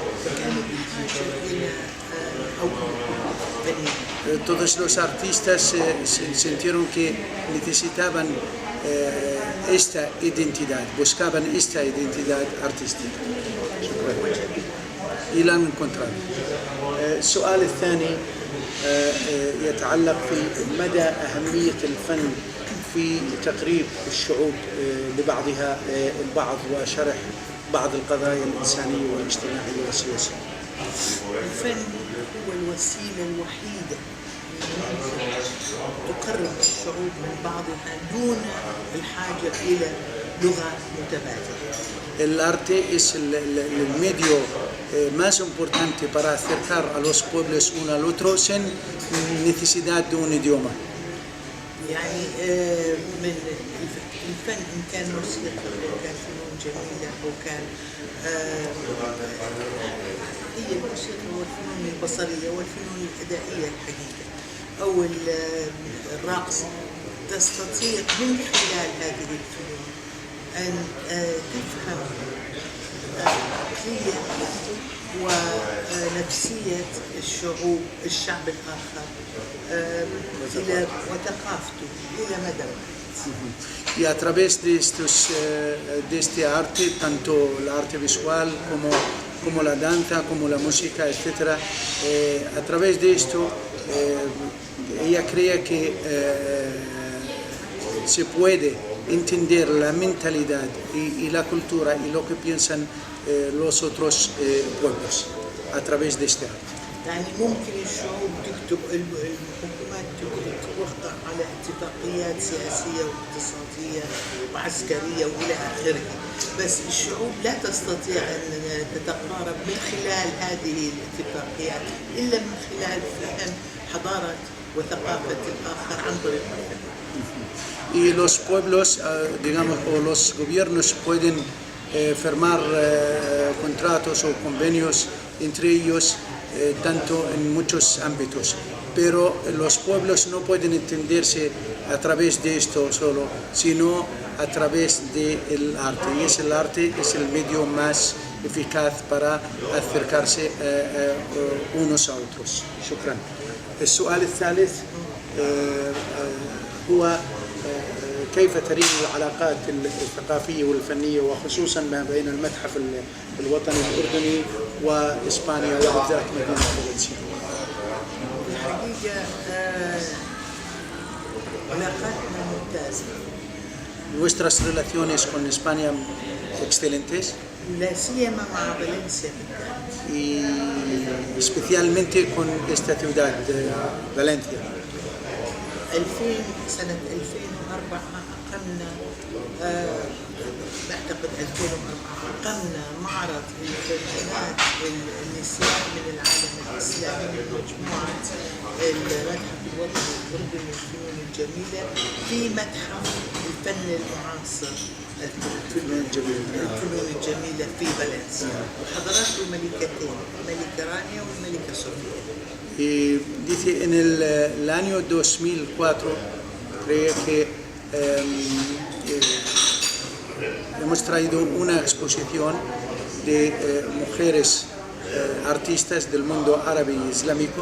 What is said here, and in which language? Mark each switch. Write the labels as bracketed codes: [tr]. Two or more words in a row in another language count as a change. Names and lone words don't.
[es] Todos los artistas sintieron que necesitaban esta identidad, buscaban esta identidad artística y la han encontrado. [ar] السؤال الثاني يتعلق في مدى أهمية الفن في تقريب الشعوب لبعضها البعض وشرح بعض القضايا الإنسانية والاجتماعية والسياسية. الفن هو الوسيلة الوحيدة تقرب الشعوب من بعضها دون الحاجة إلى لغة متبادلة. [es] El arte es el medio más importante para acercar a los pueblos uno al otro sin necesidad de un idioma. [ar] يعني من الفن إن كان موسيقى أو كان فنون جميلة أو كان هي الموسيقى والفنون البصرية والفنون الأدائية الحقيقة أو الرقص تستطيع من خلال هذه الفنون أن تفهم عقلية ونفسية الشعب الآخر وثقافته إلى مدى. [es] Y a través de este arte, tanto el arte visual como la danza, como la música, etc., a través de esto ella cree que se puede entender la mentalidad y la cultura y lo que piensan los otros pueblos a través de este arte. [ar] يعني ممكن الشعوب تكتب الحكومات توقع على اتفاقيات سياسية واقتصادية وعسكرية وإلى آخره، بس الشعوب لا تستطيع أن تتقارب من خلال هذه الاتفاقيات إلا من خلال فهم حضارة وثقافة الآخر عن طريق الفن. [es] Y los pueblos, digamos, o los gobiernos pueden firmar contratos o convenios entre ellos tanto en muchos ámbitos, pero los pueblos no pueden entenderse a través de esto solo, sino a través del arte, y el arte es el medio más eficaz para acercarse unos a otros. [ar] شكرا. السؤال الثالث هو كيف ترين العلاقات الثقافية والفنية وخصوصا ما بين المتحف الوطني الأردني وإسبانيا وبالذات مدينة فالنسيا؟ الحقيقة علاقاتنا ممتازة. [es] Nuestras relaciones con España excelentes. [ar] لا سيما مع فالنسيا [es] y especialmente con esta ciudad de Valencia. [ar] سنة 2004 أقمنا بعتقد 2004 أقمنا معرض للفنانات النساء من العالم الإسلامي من مجموعة المتحف الوطني الأردني للفنون الجميلة في متحف الفن المعاصر الفنون الجميلة في فالنسيا، وحضرت الملكتين، الملكة رانيا والملكة صوفيا. [es] Y dice, en el año 2004 creo que hemos traído una exposición de mujeres artistas del mundo árabe y islámico.